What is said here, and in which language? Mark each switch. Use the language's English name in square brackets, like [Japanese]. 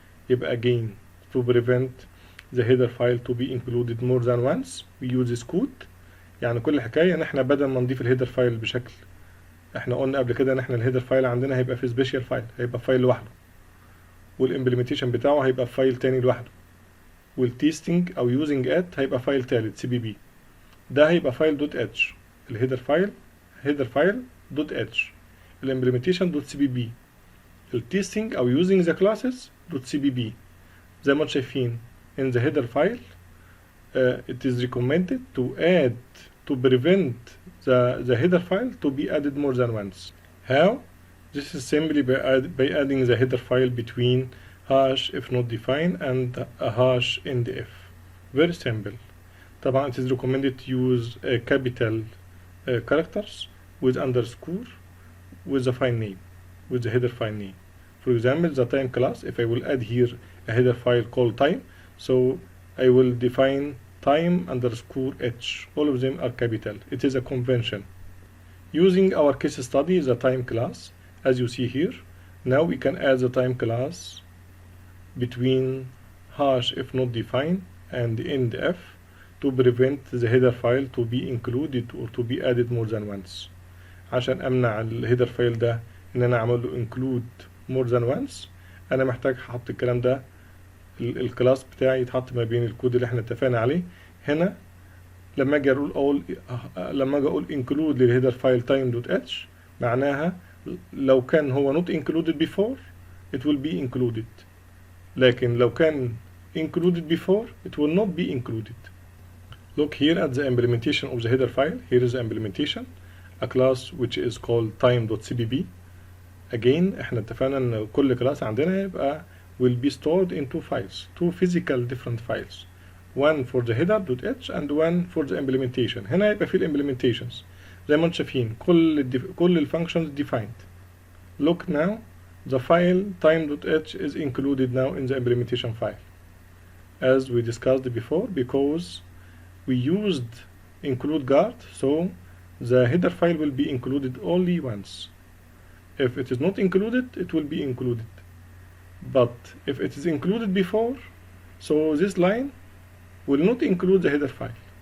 [English] يبقى again to prevent the header file to be included more than once we use this code. [Arabic] يعني كل حكاية ان احنا بدل ما نضيف الهيدر فايل بشكل، احنا قلنا قبل كده ان احنا الهيدر فايل عندنا هيبقى في سبيشال فايل، هيبقى فايل لوحده، والامبلمنتيشن بتاعه هيبقى في فايل تاني لوحده، والتيستنج او يوزنج ات هيبقى فايل تالت سي بي بي. ده هيبقى فايل دوت اتش، الهيدر فايل دوت اتش، الامبلمنتيشن دوت سي بي بي، التيستنج او يوزنج ذا كلاسز دوت سي بي بي. زي ما انتم شايفين [English] in the header file it is recommended to prevent the header file to be added more than once. How? This is simply by adding the header file between hash if not defined and a hash indf. Very simple. طبعا it is recommended to use capital characters with underscore with the file name, with the header file name. For example, the time class, if I will add here a header file called time, so I will define time underscore h. All of them are capital. It is a convention. Using our case study, the time class, as you see here, now we can add the time class between hash if not defined and endf to prevent the header file to be included or to be added more than once. [Arabic] عشان امنع الهيدر فايل ده ان انا اعمل له [English] include more than once، [Arabic] انا محتاج احط الكلام ده الكلاس بتاعي يتحط ما بين الكود اللي احنا اتفقنا عليه. هنا لما اجي اقول [English] include للهيدر file time.h [Arabic] معناها لو كان هو [English] not included before it will be included، [Arabic] لكن لو كان [English] included before it will not be included. Look here at the implementation of the header file. Here is the implementation, a class which is called time.cpp. Again [Arabic] احنا اتفقنا ان كل كلاس عندنا يبقى [English] will be stored in two files, two physical different files, one for the header.h and one for the implementation. [Arabic] هنا يبقى في implementations زي ما انتم شايفين كل functions defined. [English] Look now, the file time.h is included now in the implementation file, as we discussed before, because we used include guard, so the header file will be included only once. If it is not included, it will be included. But if it is included before, so this line will not include the header file.